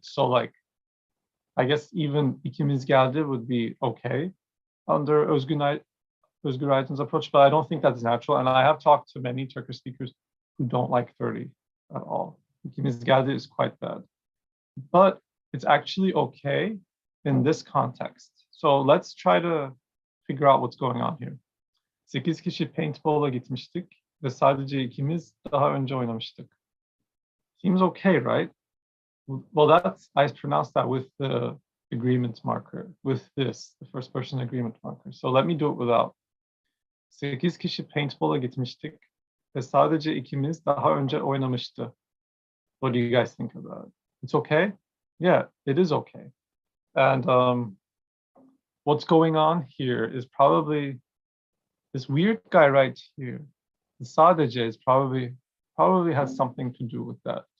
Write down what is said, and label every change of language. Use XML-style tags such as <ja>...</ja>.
<en>So like, I guess even</en> <tr>ikimiz geldi</tr> <en>would be okay under Özgür Aydın's approach, but I don't think that's natural. And I have talked to many Turkish speakers who don't like 30 at all.</en> <tr>İkimiz geldi</tr> <en>is quite bad. But it's actually okay in this context. So let's try to figure out what's going on here.</en> <tr>8 kişi paintball'a gitmiştik ve sadece ikimiz daha önce oynamıştık.</tr> <en>Seems okay, right? Well, I pronounced that with the agreement marker, with this, the first person agreement marker. So let me do it without.</en> <tr>8 kişi paintball'a gitmiştik ve sadece ikimiz daha önce oynamıştı.</tr> <en>What do you guys think of that? It's okay? Yeah, it is okay. And what's going on here is probably this weird guy right here. The sadece is probably has something to do with that.</en>